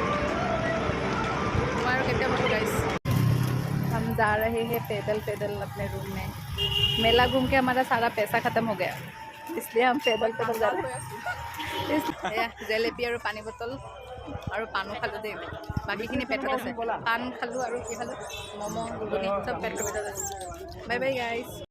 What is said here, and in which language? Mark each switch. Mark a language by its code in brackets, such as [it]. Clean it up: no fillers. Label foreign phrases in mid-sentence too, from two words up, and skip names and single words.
[hi] हम जा रहे हैं पैदल पैदल अपने रूम में। मेला घूम के हमारा सारा पैसा खत्म हो गया, इसलिए हम पैदल पैदल जा रहे हैं। [as] জেলেপি আৰু পানী বটল আৰু পানো খালোঁ দেই, বাকীখিনি পেটত আছে। পান খালোঁ আৰু কি খালোঁ, ম'ম' ঘুগুনি চব পেটত আছে। [en] bye bye guys.